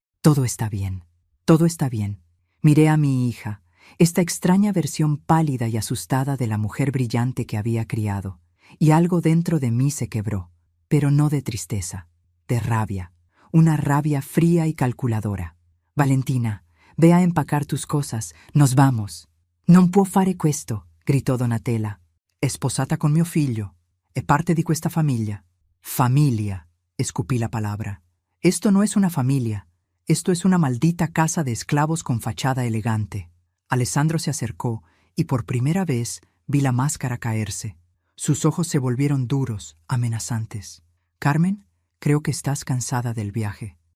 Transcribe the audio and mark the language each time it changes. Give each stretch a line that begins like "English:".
Spanish: «Todo está bien, todo está bien». Miré a mi hija, esta extraña versión pálida y asustada de la mujer brillante que había criado, y algo dentro de mí se quebró, pero no de tristeza, de rabia, una rabia fría y calculadora. «Valentina, ve a empacar tus cosas, nos vamos».
Italian: «Non può fare questo», gritò Donatella. «È sposata con mio figlio, è parte di questa famiglia».
Spanish: «Familia», escupí la palabra. «Esto no es una familia, esto es una maldita casa de esclavos con fachada elegante». Alessandro se acercó y por primera vez vi la máscara caerse. Sus ojos se volvieron duros, amenazantes. «Carmen, creo que estás cansada del viaje.